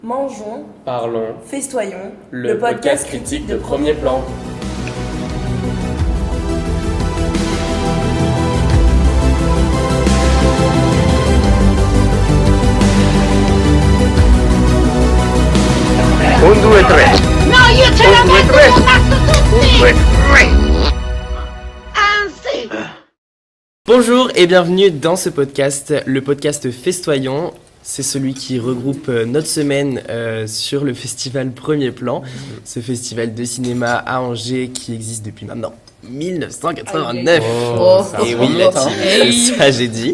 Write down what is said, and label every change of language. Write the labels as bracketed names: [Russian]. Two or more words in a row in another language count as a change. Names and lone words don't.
[French] Mangeons, Parlons, festoyons, le podcast critique de Premier Plan. [Italian] Un, due, tre. No, io ce la metto sul mazzo tutti! Due, tre. Anzi! [French] Bonjour et bienvenue dans ce podcast, le podcast Festoyons. C'est celui qui regroupe notre semaine sur le festival Premier Plan, ce festival de cinéma à Angers qui existe depuis maintenant 1989. Et oui, ça j'ai dit.